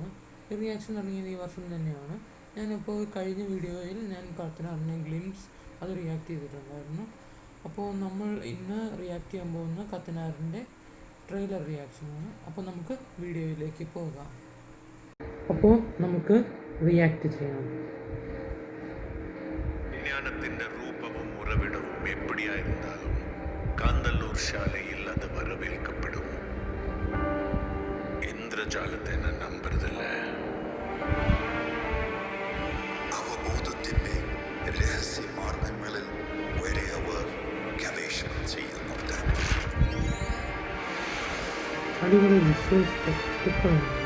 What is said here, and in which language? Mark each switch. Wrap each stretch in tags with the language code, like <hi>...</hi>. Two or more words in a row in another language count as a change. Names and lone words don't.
<ml>ഈ റിയാക്ഷൻ തുടങ്ങിയത് ഈ വർഷം തന്നെയാണ്. ഞാനിപ്പോൾ കഴിഞ്ഞ വീഡിയോയിൽ ഞാൻ കത്തനാറിൻ്റെ ഗ്ലിംസ് അത് റിയാക്ട് ചെയ്തിട്ടുണ്ടായിരുന്നു. അപ്പോൾ നമ്മൾ ഇന്ന് റിയാക്ട് ചെയ്യാൻ പോകുന്ന കത്തനാറിൻ്റെ ട്രെയിലർ റിയാക്ഷനാണ്. അപ്പോൾ നമുക്ക് വീഡിയോയിലേക്ക് പോകാം. അപ്പോൾ നമുക്ക് റിയാക്ട് ചെയ്യാം.</ml> <ta>ஞானத்தின் ரூபமும் உறவிடவும் எப்படியாயிருந்தாலும் காந்தல்லூர் ಶಾಲೆயில் அது வரவேற்கப்படும். இந்திரஜாலத்தை நான் നമ്പുறதில்ல.</ta> <ml>അവബോധത്തിന്റെ രഹസ്യമാർഗങ്ങളിൽ വരെ അവർ ഗവേഷണം ചെയ്യുന്നുണ്ട്. അടിപൊളി വിഷ്വൽ സ്പെക്ടക്കിളാണ്.</ml>